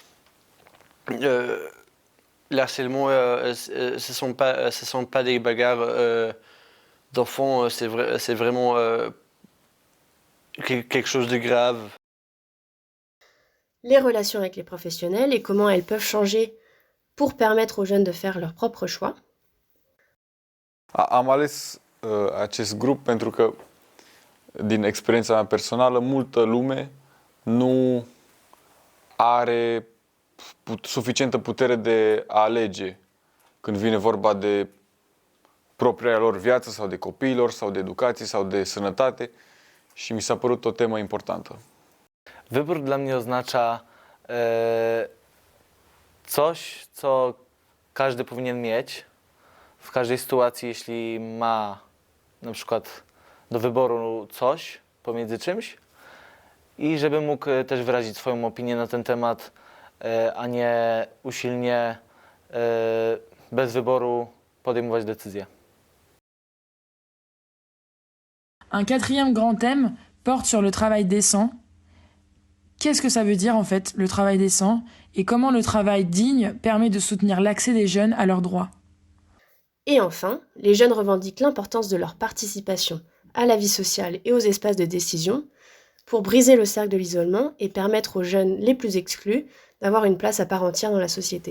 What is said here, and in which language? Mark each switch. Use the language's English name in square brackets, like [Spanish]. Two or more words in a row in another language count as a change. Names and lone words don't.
[French] l'harcèlement, ce sont pas des bagarres d'enfants, c'est vraiment quelque chose de grave. Les relations avec les professionnels et comment elles peuvent changer pour permettre aux jeunes de faire leur propre choix. [Romanian] Am ales acest grup pentru că, din experiența mea personală, multă lume nu are suficientă putere de a alege când vine vorba de propria lor viață sau de copiilor sau de educație sau de sănătate și mi s-a părut o temă importantă. [Polish] Wybór dla mnie oznacza coś, co każdy powinien mieć w każdej sytuacji, jeśli ma na przykład do wyboru coś pomiędzy czymś i żeby mógł też wyrazić swoją opinię na ten temat, a nie usilnie, bez wyboru podejmować decyzje. [French] Un quatrième grand thème porte sur le travail décent. Qu'est-ce que ça veut dire en fait, le travail décent, et comment le travail digne permet de soutenir l'accès des jeunes à leurs droits? Et enfin, les jeunes revendiquent l'importance de leur participation à la vie sociale et aux espaces de décision pour briser le cercle de l'isolement et permettre aux jeunes les plus exclus d'avoir une place à part entière dans la société.